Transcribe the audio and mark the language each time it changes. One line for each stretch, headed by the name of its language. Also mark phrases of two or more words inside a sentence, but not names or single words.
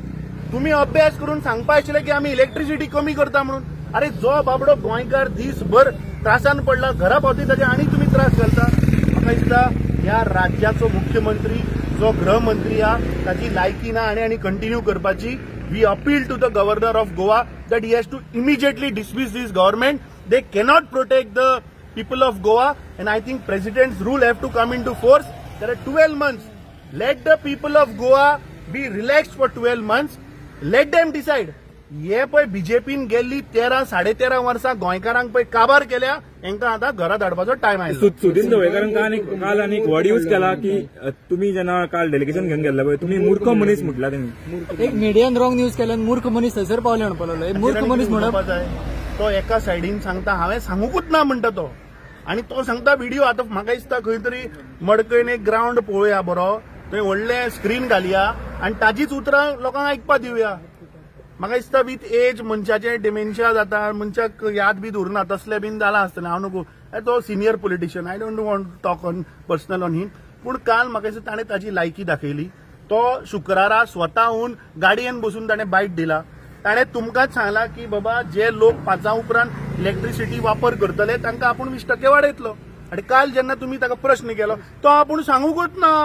Konkani: तुम्ही अभ्यास करून सांगपा आशिल्ले की आमी इलेक्ट्रिसिटी कमी करता म्हणून. अरे जो बाबडो गोंयकार दीसभर त्रासान पडला घरा पावती ताचे आनी तुम्ही त्रास घालता. म्हाका दिसता ह्या राज्याचो मुख्यमंत्री जो गृहमंत्री हा ताची लायकी ना आनी कंटिन्यू करपाची.
English: We appeal to the governor of Goa that he has to immediately dismiss this government. They cannot protect the people of Goa, and I think President's rule have to come into force. There are 12 months. Let the people of Goa be relaxed for 12 months. Let them decide.
Konkani: हे पळय बीजेपीन गेल्ली 13-13.5 वर्सां गोंयकारांक पळय काबार केल्या. हांकां आतां घरा धाडपाचो टायम आयलो. सुदीन ढवळकारांक काल आनी
English: word use
Konkani: केला की तुम्ही जेन्ना काल डेलिगेशन घेवन गेल्ले पळय तुम्ही मूर्ख मनीस म्हटला. तेमी एक मिडियान रॉंग न्यूज केल्यान मूर्ख मनीस थंयसर पावले म्हणपाक मूर्ख मनीस म्हणप जाय. तो एका सायडीन सांगता हांवें सांगूकूच ना म्हणटा तो. आनी तो सांगता व्हिडिओ आतां म्हाका दिसता खंय तरी मडकयन एक ग्राउंड पळोवया बरो. थंय व्हडलें स्क्रीन घालया आनी ताजीच उतरां लोकांक आयकपा दिवया. म्हाका दिसता
English: with age
Konkani: मनशाचे डिमेन्शिया जाता, मनशाक याद बी उरना तसले बीन जाला आसतलें. हांव नको तो
English: senior politician. I don't want to talk on personal on him.
Konkani: पूण काल म्हाका दिसता ताणें ताची लायकी दाखयली. तो शुक्रारा स्वताहून गाडयेन बसून ताणें बायट दिला. ताणें तुमकांच सांगला की बाबा जे लोक 5 उपरांत इलेक्ट्रिसिटी वापर करतले तांकां आपूण 20% वाडयतलो. आनी काल जेन्ना तुमी ताका प्रश्न केलो तो आपूण सांगूकूच ना.